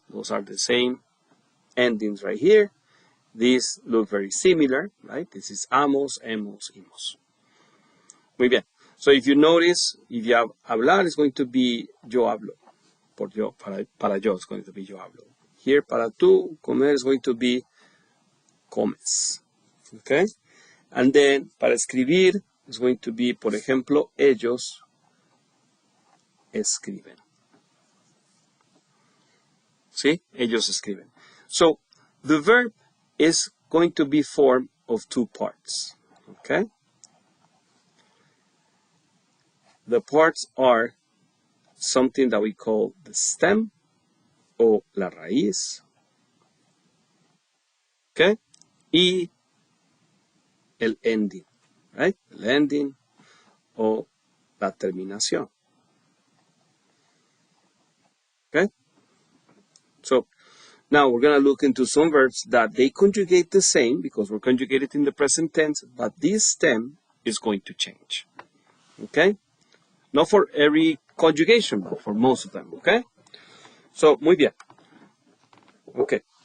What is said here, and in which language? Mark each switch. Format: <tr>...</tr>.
<en>Those are the same endings right here. These look very similar, right? This is amos, hemos, imos.</en> <es>Muy bien.</es> <en>So if you notice, if you have hablar, it's going to be yo hablo.</en> <es>Por yo, para yo,</es> <en>it's going to be yo hablo. Here,</en> <es>para tú,</es> <en>comer is going to be comes. Okay? And then,</en> <es>para escribir,</es> <en>is going to be,</en> <es>por ejemplo, ellos escriben. ¿Sí? Ellos escriben.</es> <en>So, the verb is going to be formed of 2 parts. Okay? The parts are something that we call the stem</en> <es>o la raíz.</es> <en>Okay?</en> <es>Y el</es> <en>ending, right?</en> <es>El ending o la terminación.</es> <en>Okay? So, now we're going to look into some verbs that they conjugate the same because we're conjugated in the present tense, but this stem is going to change. Okay? Not for every conjugation, but for most of them. Okay? So,</en> <es>muy bien.</es> <en>Okay.</en>